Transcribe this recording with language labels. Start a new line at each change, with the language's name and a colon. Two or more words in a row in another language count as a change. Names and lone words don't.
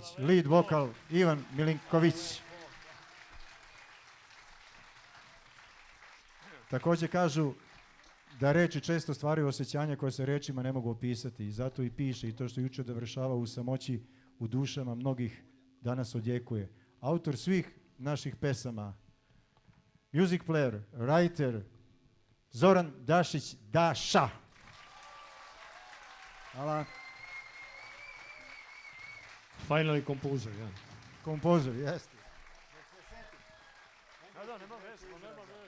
Serbian: Lead vokal Ivan Milinković. Također kažu da reči često stvaraju osjećanja koje se rečima ne mogu opisati i zato i piše i to što juče dovršava u samoći u dušama mnogih danas odjekuje. Autor svih naših pesama,
English: music player, writer, Zoran Dašić Daša.
Serbian: Hvala.
English: Finally composer,
Serbian: ja. Kompozer, jeste. Da, nema veze, nema veze.